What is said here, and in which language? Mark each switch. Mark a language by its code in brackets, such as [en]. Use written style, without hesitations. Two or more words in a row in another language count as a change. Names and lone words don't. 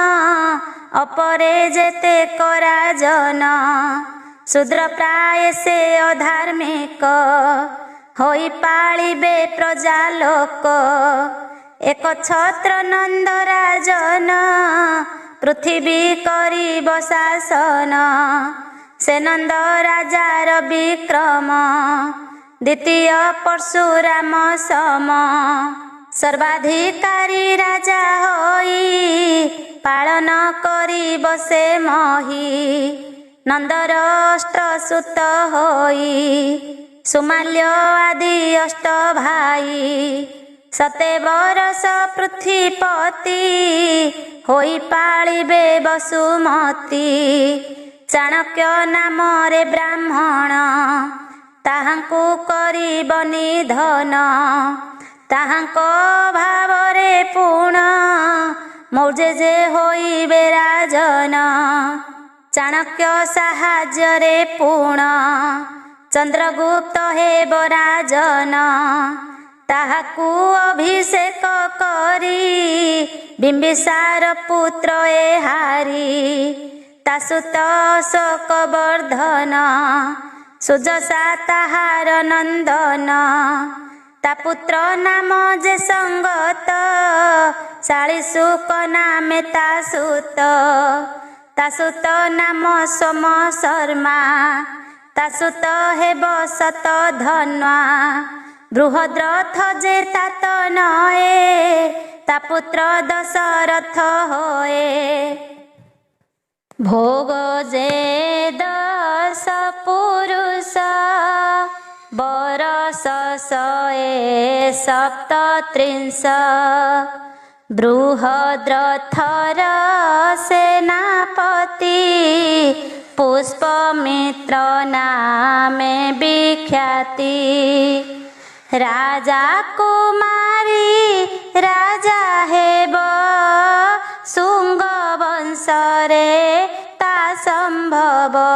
[or] ଅପରେ ଯେତେ କରାଜନ ଶୂଦ୍ର ପ୍ରାୟ ସେ ଅଧାର୍ମିକ ହୋଇ ପାଳିବେ ପ୍ରଜା ଲୋକ ଏକ ଛତ୍ର ନନ୍ଦ ରାଜନ ପୃଥ୍ୱୀ କରିବ ଶାସନ ସେ ନନ୍ଦ ରାଜାର ବିକ୍ରମ ଦ୍ୱିତୀୟ ପରଶୁରାମ ସମ ସର୍ବାଧିକାରୀ ରାଜା ହୋଇ ପାଳନ କରି ବସେ ମହୀ ନନ୍ଦର ଅଷ୍ଟ ସୁତ ହୋଇ ସୁମାଲ୍ୟ ଆଦି ଅଷ୍ଟ ଭାଇ 7 ବରଷ ପୃଥ୍ୱୀପତି ହୋଇ ପାଳିବେ ବସୁମତୀ ଚାଣକ୍ୟ ନାମ ରେ ବ୍ରାହ୍ମଣ ତାହାଙ୍କୁ କରିବ ନିଧନ ତାହାଙ୍କୁ ଭାବରେ ପୂର୍ଣ୍ଣ ମୌଜେ ଯେ ହୋଇବେ ରାଜନ ଚାଣକ୍ୟ ସାହାଯ୍ୟରେ ପୂର୍ଣ୍ଣ ଚନ୍ଦ୍ରଗୁପ୍ତ ହେବ ରାଜନ ତାହାକୁ ଅଭିଷେକ କରି ବିମ୍ବିସାର ପୁତ୍ର ଏ ହାରି ତାସୁତ ଅଶୋକ ବର୍ଦ୍ଧନ ସୁଯଶା ତାହାର ନନ୍ଦନ ତା ପୁତ୍ର ନାମ ଯେ ସଙ୍ଗତ ଶାଳିଶୁକ ନାମେ ତାସୁତ ତାସୁତ ନାମ ସୋମ ଶର୍ମା ତାସୁତ ହେବ ଶତ ଧନ୍ୱା ବୃହଦ୍ରଥ ଯେ ତାତ ନଏ ତା ପୁତ୍ର ଦଶରଥ ହୋଏ ଭୋଗ ଯେ 10 ପୁରୁଷ ବରଷ 137 ବୃହଦ୍ରଥର ସେନାପତି ପୁଷ୍ପମିତ୍ର ନାମେ ବିଖ୍ୟାତି ରାଜା କୁମାରୀ ରାଜା ହେବ ଶୁଙ୍ଗ ବଂଶରେ ତା ସମ୍ଭବ